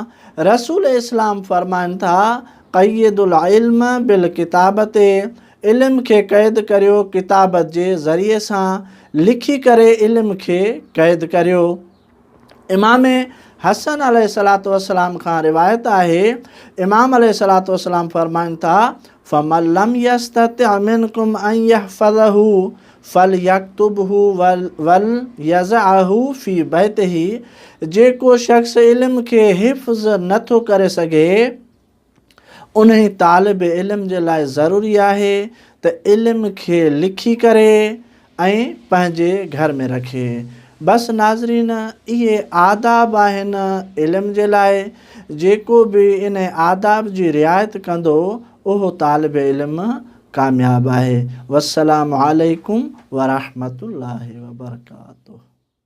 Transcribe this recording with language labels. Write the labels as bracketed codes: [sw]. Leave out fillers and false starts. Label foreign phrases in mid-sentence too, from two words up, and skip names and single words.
[sd] रसूल इस्लाम फ़रमाइनि था, [ar] قيدوا العلم بالكتابة, [sd] इल्म खे क़ैद करियो किताबत जे ज़रिए सां, लिखी करे इल्म खे क़ैद करियो। इमाम हसन [ar] عليه الصلاة والسلام [sd] खां रिवायत आहे, इमाम [ar] عليه الصلاة والسلام [sd] फ़रमाइनि था, [ar] فمن لم يستطع منكم أن يحفظه فليكتبه وليضعه في بيته. [sd] जेको शख़्स इल्म खे हिफ़्ज़ नथो करे सघे, उन तालिब इल्म जे लाइ ज़रूरी आहे त इल्म खे लिखी करे ऐं पंहिंजे घर में रखे। बसि नाज़रीन, इहे आदाब आहिनि इल्म जे लाइ। जेको बि इन आदाब जी रिआयत कंदो उहो तालिब इल्म कामयाबु आहे। [ar] والسلام عليكم ورحمة الله وبركاته.